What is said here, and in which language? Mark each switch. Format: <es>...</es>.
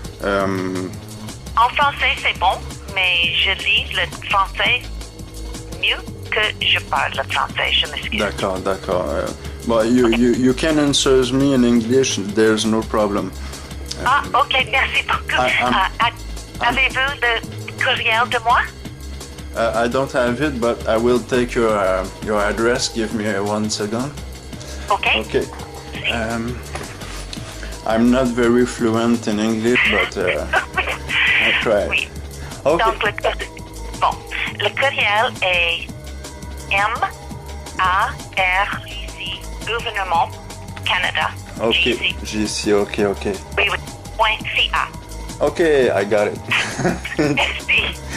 <fr>En français, c'est bon, mais je lis le français mieux que je parle le français. Je m'excuse. D'accord.</fr> <en>But you can answer me in English. There's no problem.</en> <fr>OK, merci beaucoup. Avez-vous le courriel de moi?</fr> <en>I don't have it, but I will take your address. Give me 1 second. Okay. I'm not very fluent in English, but I try.</en> <fr>Oui.</fr> <en>Okay.</en> <fr>Donc, le courriel est MARC, Gouvernement Canada. OK, GC, OK. Oui, .ca.</fr> <en>Okay, I got it.</en> <fr>Merci.</fr>